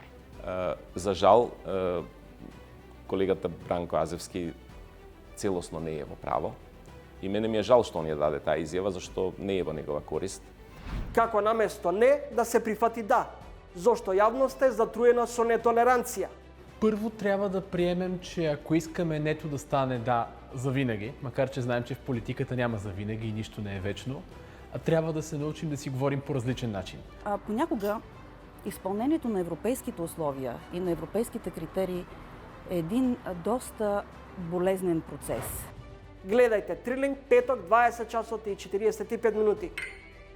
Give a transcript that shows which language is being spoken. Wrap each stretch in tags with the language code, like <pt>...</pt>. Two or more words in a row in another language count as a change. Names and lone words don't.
<mk>За жал, колегата Бранко Азевски целосно не е во право. И мене ми е жал што он ја даде таа изјава, зашто не е во негова корист. Како наместо не да се прифати да, зошто јавноста е затруена со нетолеранција.</mk> <bg>Първо трябва да приемем, че ако искаме нето да стане да завинаги, макар че знаем, че в политиката няма завинаги и нищо не е вечно, трябва да се научим да си говорим по различен начин. Понякога изпълнението на европейските условия и на европейските критерии е един доста болезнен процес.</bg> <mk>Гледајте Трилинг петок 20 часот и 45 минути.</mk>